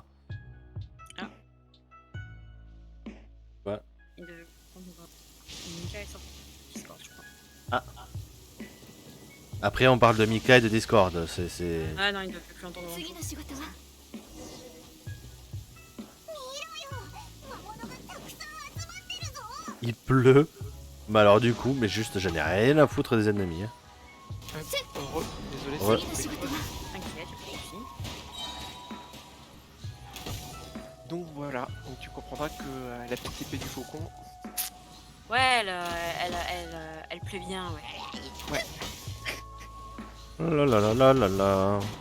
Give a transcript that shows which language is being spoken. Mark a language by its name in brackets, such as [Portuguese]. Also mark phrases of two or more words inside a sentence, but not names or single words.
[French] Ah. Ouais. Mika est sorti du Discord, je crois. Ah. Après on parle de Mika et de Discord, c'est... Ah non, il ne peut plus entendre. [Japanese] 次の仕事は見ろよ魔物がたくさん集まってるぞ [French] Il pleut. Bah alors du coup, mais juste j'en ai rien à foutre des ennemis. Hein. Désolé. Ouais. [Japanese] 次の仕事は [French] T'inquiète, je suis ici. Donc voilà, donc tu comprendras que la petite épée du faucon, Ouais, elle plaît bien, ouais. Oh là là là là là là.